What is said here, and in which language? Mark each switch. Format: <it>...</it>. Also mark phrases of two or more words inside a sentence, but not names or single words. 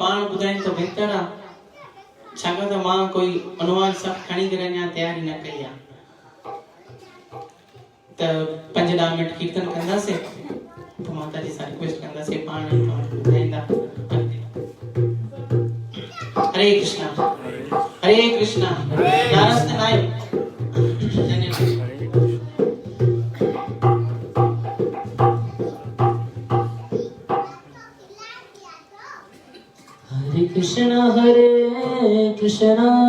<sd>पाण ॿुधाइनि त बहितर आहे, छाकाणि त मां कोई अनुवाद सभु खणी करे अञा तयारी न कई आहे। त 5-10 मिंट कीर्तन कंदासीं, पोइ माता जी सां रिक्वेस्ट कंदासीं पाण ॿुधाईंदा। हरे कृष्णा हरे कृष्णा। नारायण नारायण। कृष्ण हरे कृष्ण</sd>